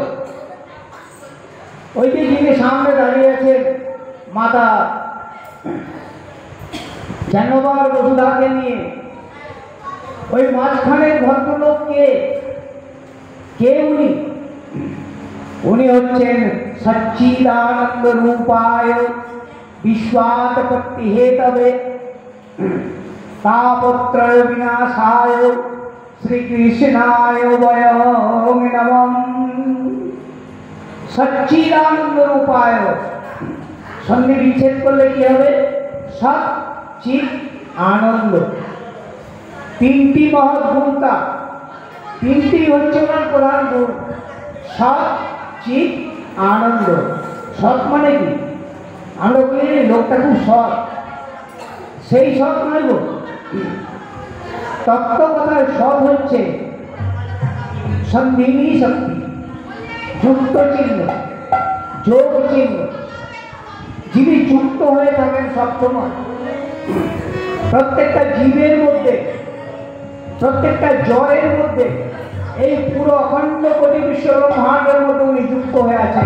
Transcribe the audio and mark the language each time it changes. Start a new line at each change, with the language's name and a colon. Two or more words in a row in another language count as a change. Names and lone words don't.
Bangla: ওই যে যিনি সামনে দাঁড়িয়ে আছেন মাতা জাহ্নবার বসুধাকে নিয়ে, ওই মাঝখানের ভদ্রলোককে কে উনি? উনি হচ্ছেন
Sanskrit: সচ্চিদানন্দ রূপায় विश्वात्पत्ति हेतवे तापत्रय विनाशाय श्री कृष्णाय वयं नमः। सच्चिदानंद रूपाय
Bangla: সন্ধি বিচ্ছেদ করলে কী হবে?
Sanskrit: सत चित आनंद।
Bangla: তিনটি মহৎ গুণতা, তিনটি হচ্ছে ওনার প্রধান গুণ।
Sanskrit: सत चित आनंद।
Bangla: সৎ মানে কী আমরা বলি লোকটা খুব সৎ, সেই সৎ নয় গো। তত্ত্ব কথার সৎ হচ্ছে সন্ধিনী শক্তি, যুক্ত চিহ্ন, যোগ চিহ্ন। যিনি যুক্ত হয়ে থাকেন সবসময়, প্রত্যেকটা জীবের মধ্যে, প্রত্যেকটা জ্বরের মধ্যে, এই পুরো অখণ্ড কোটি বিশ্ব ব্রহ্মাণ্ডের মধ্যে উনি যুক্ত হয়ে আছেন।